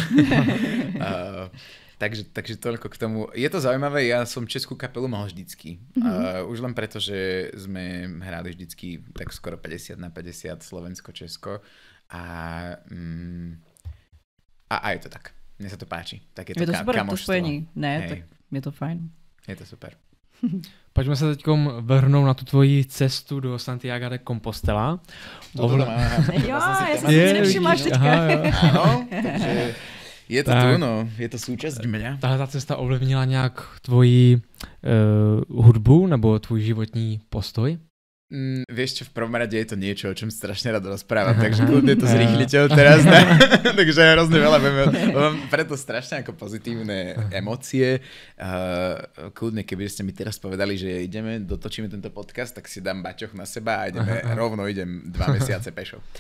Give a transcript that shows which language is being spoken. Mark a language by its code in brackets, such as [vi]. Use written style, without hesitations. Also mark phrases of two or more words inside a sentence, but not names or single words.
[sk] Takže toľko k tomu. Je to zaujímavé, ja som českú kapelu mal vždycky. Už len preto, že sme hrali vždycky tak skoro 50/50 Slovensko-Česko a A je to tak. Mne sa to páči. Tak je Je to super, to kamoštvo. [cs] spojení. Ne, [sk] Hej. tak je to fajn. Je to super. [cs] Pojďme se teď vrhnout na tu tvoji cestu do Santiago de Compostela. Jo, já jsem si nevšimla teďka. [sk] Áno, takže je to tu, no. Je to súčasť mňa. [cs] Tahle ta cesta ovlivnila nějak tvoji hudbu nebo tvůj životní postoj? [sk] Vieš čo, v prvom rade je to niečo, o čom strašne rád rozprávam, takže kľudne to zrýchlite teraz, ne? Takže hrozne veľa mám preto strašne ako pozitívne emócie. Kľudne, keby ste mi teraz povedali, že dotočíme tento podcast, tak si dám baťoch na seba a idem 2 mesiace pešo.